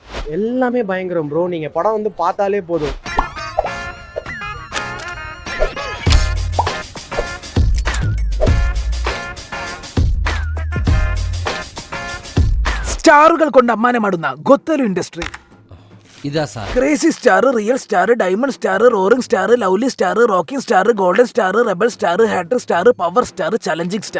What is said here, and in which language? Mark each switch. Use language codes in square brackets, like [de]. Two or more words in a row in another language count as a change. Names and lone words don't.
[ta] எல்லாமே பயங்கரம் ப்ரோ. நீங்க படம் வந்து பார்த்தாலே போதும். [ml] സ്റ്റാറുകൾ കൊണ്ട് അമ്മാനമാടുന്ന ഗൊത്തലു ഇൻഡസ്ട്രി. ഇതാ സാർ. [en] Crazy Star, Real Star, Diamond Star, Roaring Star, Lovely Star, Rocking Star, Golden Star, Rebel Star, Hat-trick Star, Power Star, Challenging Star.